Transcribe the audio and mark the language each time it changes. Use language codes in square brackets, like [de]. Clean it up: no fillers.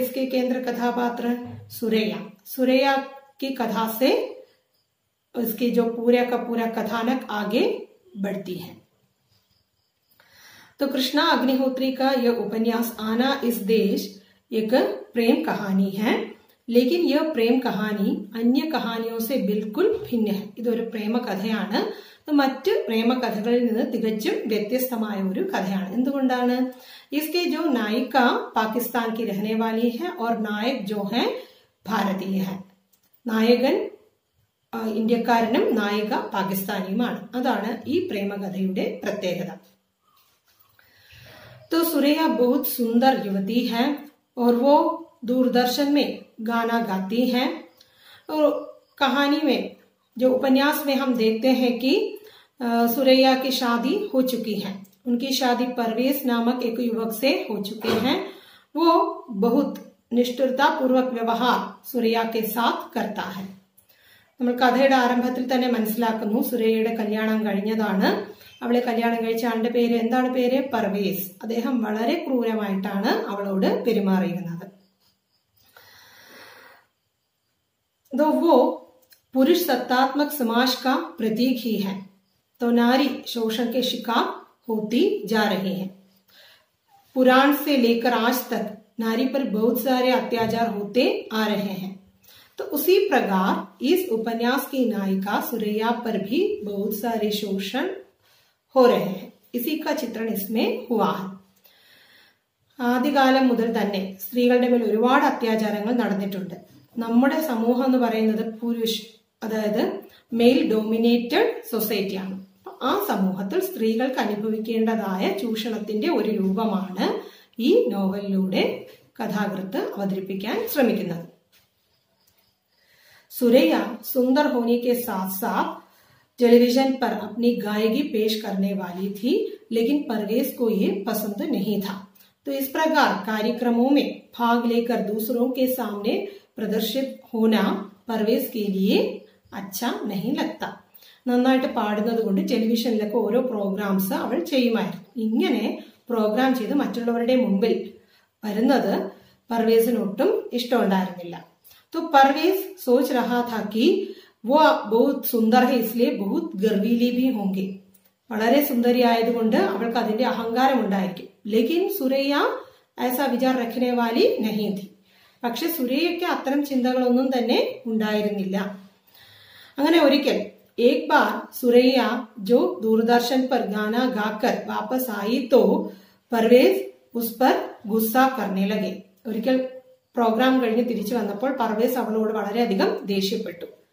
[hi] इसके केंद्र कथापात्र सुरैया। सुरैया की कथा से उसकी जो पूरा का पूरा कथानक आगे बढ़ती है। तो कृष्णा अग्निहोत्री का यह उपन्यास आना इस देश एक प्रेम कहानी है, लेकिन यह प्रेम कहानी अन्य कहानियों से बिल्कुल भिन्न है। [ml] ഇതൊരു പ്രേമ കഥയാണ്. മറ്റ് പ്രേമ കഥകളിൽ നിന്ന് തികച്ചും വ്യത്യസ്തമായ ഒരു കഥയാണ്. എന്തുകൊണ്ടാണ്? [hi] इसके जो नायिका पाकिस्तान की रहने वाली है और नायक जो है भारतीय है. [ml] നായകൻ ഇന്ത്യക്കാരനും നായിക പാകിസ്ഥാനിയുമാണ്. അതാണ് ഈ പ്രേമകഥയുടെ പ്രത്യേകത. [hi] तो सुरैया बहुत सुंदर युवती है और वो दूरदर्शन में गाना गाती हैं। और कहानी में जो उपन्यास में हम देखते हैं कि सुरैया की शादी हो चुकी है। उनकी शादी परवेज नामक एक युवक से हो चुके हैं। वो बहुत निष्ठुरता पूर्वक व्यवहार सुरैया के साथ करता है. [ml] നമ്മൾ കഥയുടെ ആരംഭത്തിൽ തന്നെ മനസ്സിലാക്കുന്നു സുരയ്യയുടെ കല്യാണം കഴിഞ്ഞതാണ്. അവളെ കല്യാണം കഴിച്ച ആളുടെ പേര് എന്താണ്? പേര് പർവേസ്. അദ്ദേഹം വളരെ ക്രൂരമായിട്ടാണ് അവളോട് പെരുമാറിയിരുന്നത്. [hi] तो वो पुरुष सत्तात्मक समाज का प्रतीक ही है, तो नारी शोषण के शिकार होती जा रही है. पुराण से लेकर आज तक नारी पर बहुत सारे अत्याचार होते आ रहे हैं. तो उसी प्रकार इस उपन्यास की नायिका सुरैया पर भी बहुत सारे शोषण हो रहे हैं. इसी का चित्रण इसमें हुआ है. [ml] ആദ്യകാലം മുതൽ തന്നെ സ്ത്രീകളുടെ മേൽ ഒരുപാട് അത്യാചാരങ്ങൾ നടന്നിട്ടുണ്ട്. നമ്മുടെ സമൂഹം എന്ന് പറയുന്നത് പുരുഷ്, അതായത് മെയിൽ ഡോമിനേറ്റഡ് സൊസൈറ്റിയാണ്. ആ സമൂഹത്തിൽ സ്ത്രീകൾക്ക് അനുഭവിക്കേണ്ടതായ ചൂഷണത്തിന്റെ ഒരു രൂപമാണ് ഈ നോവലിലൂടെ കഥാകൃത്ത് അവതരിപ്പിക്കാൻ ശ്രമിക്കുന്നത്. [hi] सुरैया सुंदर होने के साथ साथ टेलीविजन पर अपनी गायकी पेश करने वाली थी, लेकिन परवेज को ये पसंद नहीं था. तो इस प्रकार कार्यक्रमों में भाग लेकर दूसरों के सामने प्रदर्शित होना परवेज के लिए अच्छा नहीं लगता. [ml] നന്നായിട്ട് പാടുന്നത് കൊണ്ട് ടെലിവിഷനിലൊക്കെ ഓരോ പ്രോഗ്രാംസ് അവൾ ചെയ്യുമായിരുന്നു. ഇങ്ങനെ പ്രോഗ്രാം ചെയ്ത് മറ്റുള്ളവരുടെ മുമ്പിൽ വരുന്നത് പർവേസിനൊട്ടും ഇഷ്ടമുണ്ടായിരുന്നില്ല. [hi] तो परवेज सोच रहा था कि वो बहुत सुंदर है इसलिए बहुत गर्वीली भी होंगे. [ml] വളരെ സുന്ദരി ആയതുകൊണ്ട് അവൾക്ക് അതിന്റെ അഹങ്കാരം ഉണ്ടായിരിക്കും. [hi] लेकिन സുരയ്യ ऐसा विचार रखने वाली नहीं थी. [ml] പക്ഷെ സുരയ്യയ്ക്ക് അത്തരം ചിന്തകളൊന്നും തന്നെ ഉണ്ടായിരുന്നില്ല. അങ്ങനെ ഒരിക്കൽ [hi] एक बार सुरैया जो दूरदर्शन पर गाना गाकर वापस आई तो परवेज उस पर गुस्सा करने लगे. [ml] ഒരിക്കൽ പ്രോഗ്രാം കഴിഞ്ഞ് തിരിച്ചു വന്നപ്പോൾ പർവേസ് അവളോട് വളരെയധികം ദേഷ്യപ്പെട്ടു.